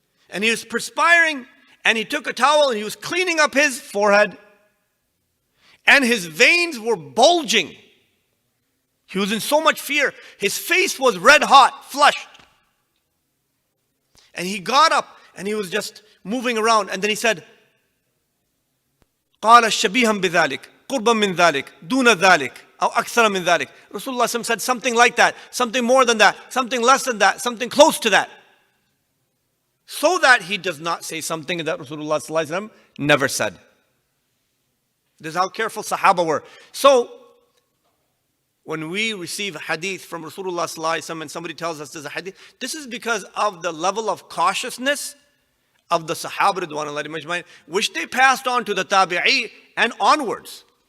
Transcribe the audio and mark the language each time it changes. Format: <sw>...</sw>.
<en>And he was perspiring, and he took a towel and he was cleaning up his forehead. And his veins were bulging. He was in so much fear. His face was red hot, flushed. And he got up and he was just moving around. And then he said,</en> <ar>قال شبيها بذلك قربا من ذلك دون ذلك أو أكثر من ذلك.</ar> <en>Rasulullah said something like that, something more than that, something less than that, something close to that. So that he does not say something that Rasulullah never said. This is how careful Sahaba were. So, when we receive hadith from Rasulullah and somebody tells us there's a hadith, this is because of the level of cautiousness of the Sahaba Ridwanullahi Majma'in, which they passed on to the Tabi'i and onwards.</en>